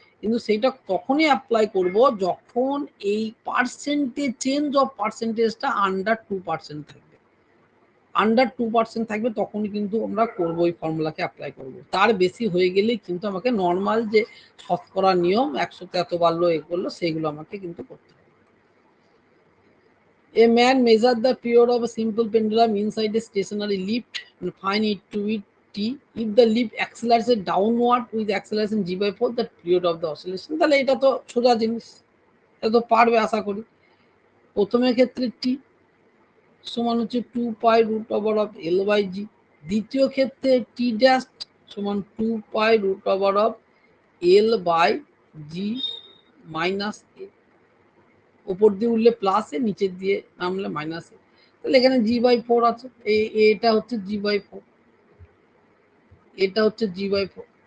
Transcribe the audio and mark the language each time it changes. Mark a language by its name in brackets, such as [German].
[Bangla] কিন্তু সেইটা তখনই অ্যাপ্লাই করব যখন এই পার্সেন্টেজ, চেঞ্জ অফ পার্সেন্টেজটা আন্ডার 2% থাকবে। আন্ডার 2% থাকবে তখনই কিন্তু আমরা করব, ওই ফর্মুলাকে অ্যাপ্লাই করব। তার বেশি হয়ে গেলেই কিন্তু আমাকে নর্মাল যে শতকরা নিয়ম 100তে এত বাড়লো এ করলো সেইগুলো আমাকে কিন্তু করতে হবে। [English] A man measured the period of a simple pendulum inside a stationary lift and find it to be t. If the lift accelerates downward with acceleration g/4, the period of the oscillation. [Bangla] তাহলে এটা তো সোজা জিনিস, এটা তো পারবে আশা করি। প্রথমের ক্ষেত্রে t সমান হচ্ছে 2π√L/g, দ্বিতীয় ক্ষেত্রে t ড্যাশ সমান 2π√L/g মাইনাস a, উপর দিয়ে উঠলে প্লাস এ, নিচের দিয়ে নামলে মাইনাস এ, তাহলে এখানে g/4 আছে, এটা হচ্ছে g/4, এটা হচ্ছে g/4।